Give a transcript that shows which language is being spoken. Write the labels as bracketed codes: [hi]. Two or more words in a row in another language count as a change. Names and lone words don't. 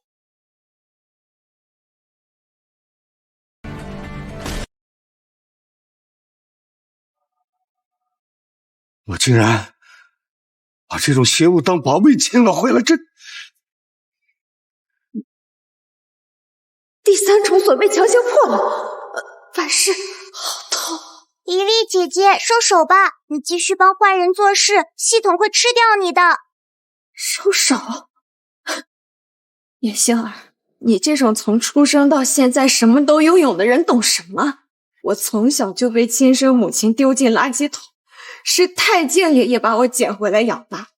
[zh] 我竟然把这种邪物当宝贝请了回来，这第3重锁被强行破了，反噬好痛！黎黎姐姐，收手吧，你继續幫壞人做事，系統會吃掉你的。收手？葉星兒，你這種從出生到現在什麼都擁有的人懂什麼？我從小就被親生母親丟進垃圾桶，是太監爺爺把我撿回來養大。